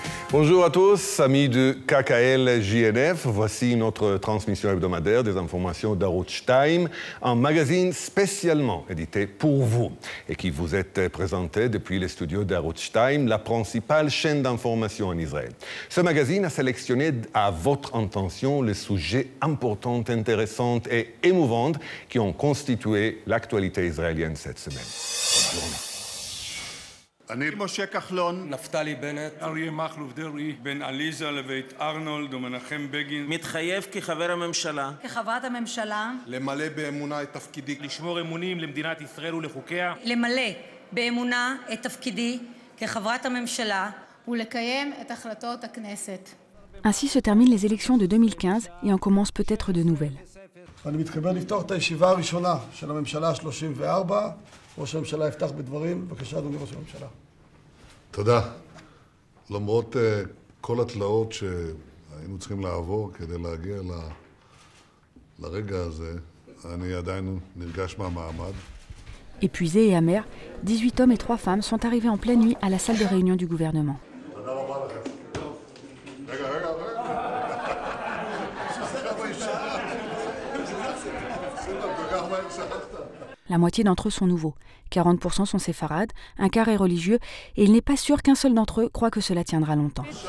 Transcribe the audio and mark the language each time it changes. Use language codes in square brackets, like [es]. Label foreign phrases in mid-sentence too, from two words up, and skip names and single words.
[fr] Bonjour à tous, amis de KKL JNF. Voici notre transmission hebdomadaire des informations d'Arutz 2, un magazine spécialement édité pour vous et qui vous est présenté depuis les studios d'Arutz 2, la principale chaîne d'information en Israël. Ce magazine a sélectionné à votre intention les sujets importants, intéressants et émouvants qui ont constitué l'actualité israélienne cette semaine. Bonne journée. [he] אני משה כחלון, נפתלי בנט, אריה מכלוף דרעי, בן עליזה לבית ארנולד ומנחם בגין, מתחייב כחבר הממשלה, כחברת הממשלה, למלא באמונה את תפקידי, לשמור אמונים למדינת ישראל ולחוקיה, למלא באמונה את תפקידי כחברת הממשלה ולקיים את החלטות הכנסת. [fr] Ainsi se terminent les élections de 2015 et en commencent peut-être de nouvelles. [he] אני מתכבד לפתוח את הישיבה הראשונה של הממשלה ה-34. ראש הממשלה יפתח בדברים. בבקשה, אדוני ראש הממשלה. תודה. למרות כל התלאות שהיינו צריכים לעבור כדי להגיע לרגע הזה, אני עדיין נרגש מהמעמד. [fr] Épuisés et amers, 18 hommes et 3 femmes sont arrivés en pleine nuit à la salle de réunion du gouvernement. La moitié d'entre eux sont nouveaux, 40% sont séfarades, un quart est religieux, et il n'est pas sûr qu'un seul d'entre eux croit que cela tiendra longtemps.